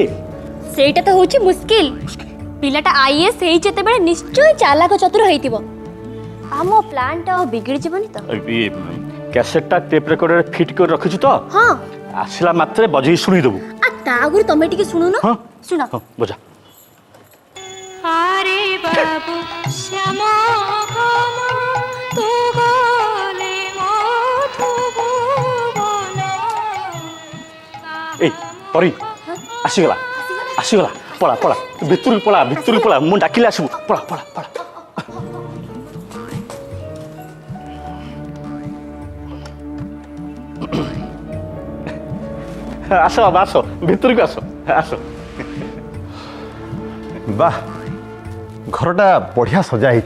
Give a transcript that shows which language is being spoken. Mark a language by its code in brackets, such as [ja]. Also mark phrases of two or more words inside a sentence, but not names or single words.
[or] ସେଇଟା ତ ହଉଛି ମୁସ୍କିଲ। ପିଲାଟା ଆଇଏଏସ୍ ହେଇ ଯେତେବେଳେ ନିଶ୍ଚୟ ଚାଲାକ ଚତୁର ହେଇଥିବ। ଆମ ପ୍ଲାନ୍ଟା ଆଉ ବିଗିଡ଼ି ଯିବନି ତ? କ୍ୟାସେଟଟା ଟେପ୍ ରେକର୍ଡରରେ ଫିଟ୍ କରି ରଖିଛୁ ତ? ହଁ। ଆସିଲା ମାତ୍ରେ ବଜେଇ ଶୁଣେଇଦେବୁ। ତା ଆଗରୁ ତମେ ଟିକେ ଶୁଣୁନ। ହଁ ଶୁଣ। ହଁ ବଜା। ଆରେ ବାବୁ ଶ୍ୟାମ ତୁ ଗଲେ ମଧୁବନ। ଏଇ ପରି ଆସିଗଲା ଆସିଗଲା, ପଡ଼ା ପଡ଼ା ଭିତରକୁ ପଡ଼ା ଭିତରକୁ ପଡ଼ା, ମୁଁ ଡାକିଲେ ଆସିବୁ। ପଳା ପଳା ପଳା। ଆସ ବାବା ଆସ, ଭିତରକୁ ଆସ ଆସ। ବାহ, ଘରଟା ବଢିଆ ସଜା ହେଇଛି।